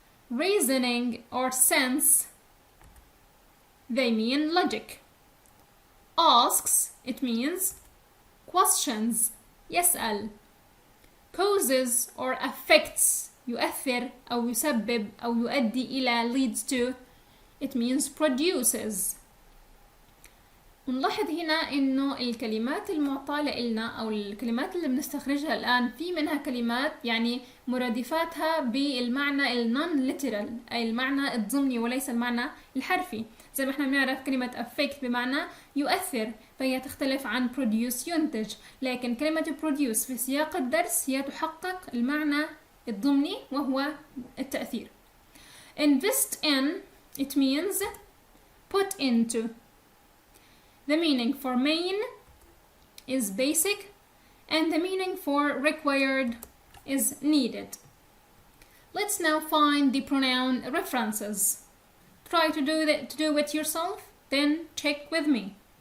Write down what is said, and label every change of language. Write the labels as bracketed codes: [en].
[en] Reasoning or sense, they mean logic. Asks, it means questions, [ar] يسأل. [en] Causes or affects, [ar] يؤثر أو يسبب أو يؤدي إلى [en] leads to, it means produces. [ar] ونلاحظ هنا إنه الكلمات المعطاة لنا أو الكلمات اللي بنستخرجها الآن في منها كلمات يعني مرادفاتها بالمعنى النون literal، أي المعنى الضمني وليس المعنى الحرفي. زي ما احنا بنعرف كلمة affect بمعنى يؤثر، فهي تختلف عن produce ينتج، لكن كلمة produce في سياق الدرس هي تحقق المعنى الضمني وهو التأثير. [en] Invest in it means put into. The meaning for main is basic and the meaning for required is needed. Let's now find the pronoun references. Try to do it yourself, then check with me.